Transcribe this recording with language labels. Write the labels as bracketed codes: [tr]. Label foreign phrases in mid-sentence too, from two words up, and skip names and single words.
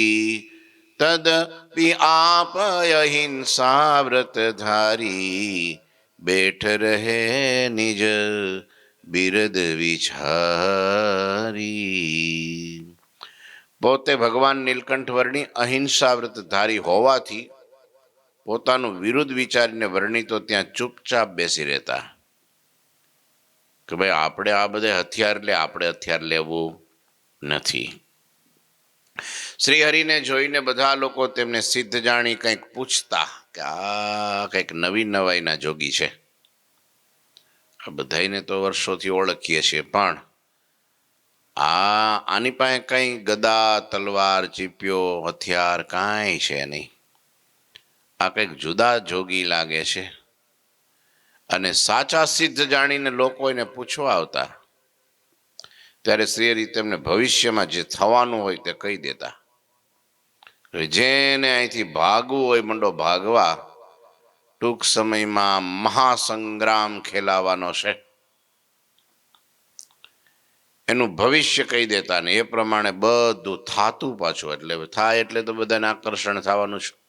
[hi] तदपि आप अहिंसा व्रतधारी बैठ रहे निज बिरद विचारी। [gu] પોતે ભગવાન નીલકંઠ વર્ણી અહિંસા વ્રતધારી હોવાથી પોતાનું વિરુદ્ધ વિચારીને વર્ણી તો ત્યાં ચુપચાપ બેસી રહેતા કે ભાઈ આપણે આ બધે હથિયાર લે આપણે હથિયાર લેવું નથી। શ્રી હરિને જોઈને બધા લોકો તેમને સિદ્ધ જાણી કંઈક પૂછતા કે આ કંઈક નવી નવાઈના જોગી છે। આ બધાઈને તો વર્ષોથી ઓળખીએ છીએ પણ આની પાસે કઈ ગદા તલવાર ચીપિયો હથિયાર કાંઈ છે નહીં। આ કંઈક જુદા જોગી લાગે છે। અને સાચા સિદ્ધ જાણીને લોકો એને પૂછવા આવતા ત્યારે શ્રીહરિ તેમને ભવિષ્યમાં જે થવાનું હોય તે કહી દેતા। जेने અહીંથી ભાગવું હોય મંડો ભાગવા ટૂંક સમયમાં મહાસંગ્રામ ખેલાવાનો છે એનું ભવિષ્ય કહી દેતા ને એ પ્રમાણે બધું થાતું પાછું એટલે થાય એટલે તો બધાને આકર્ષણ થવાનું છે।